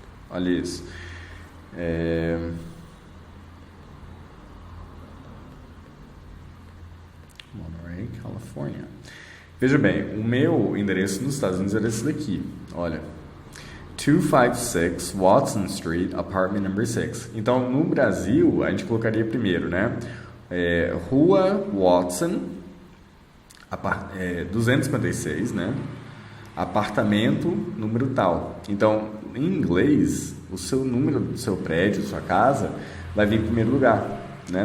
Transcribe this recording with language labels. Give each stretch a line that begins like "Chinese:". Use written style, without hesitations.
Portuguese: Olha isso. Monterey, Califórnia. Veja bem, o meu endereço nos Estados Unidos era esse daqui. Olha.
English: 256 Watson Street, apartment number 6.
Portuguese: Então, no Brasil, a gente colocaria primeiro, né? Rua Watson, 256, né? Apartamento, número tal. Então, em inglês, o seu número do seu prédio, sua casa, vai vir em primeiro lugar, né?